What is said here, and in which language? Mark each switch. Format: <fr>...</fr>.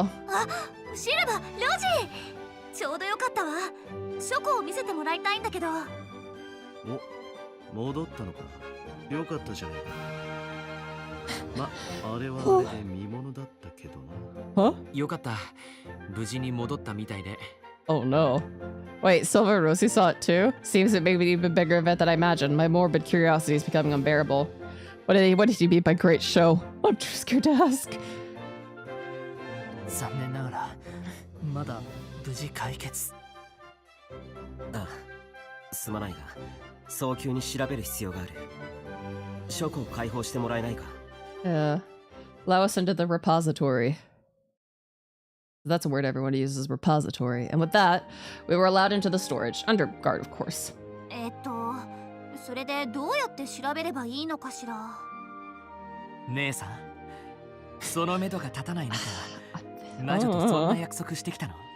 <ja>あ、シルバ、ロジ。ちょうどよかったわ。書庫を見せてもらいたいんだけど。お、戻ったのか。よかったじゃないか。ま、あれはあれで見物だったけどな。 huh? よかった。無事に戻ったみたいで。</ja> <en>Oh no. Wait, Silver and Rosie saw it too? Seems it may be an even bigger event than I imagined. My morbid curiosity is becoming unbearable. What did he mean by great show? I'm too scared to ask.</en> <ja>残念ながらまだ無事解決。ああ、すまないが早急に調べる必要がある。書庫を開放してもらえないか。</ja> <en>Allow us into the repository. That's a word everyone uses, repository. And with that, we were allowed into the storage, under guard, of course.</en> <ja>それでどうやって調べればいいのかしら。姉さん、その目処が立たない中、魔女とそんな約束してきたの？</ja>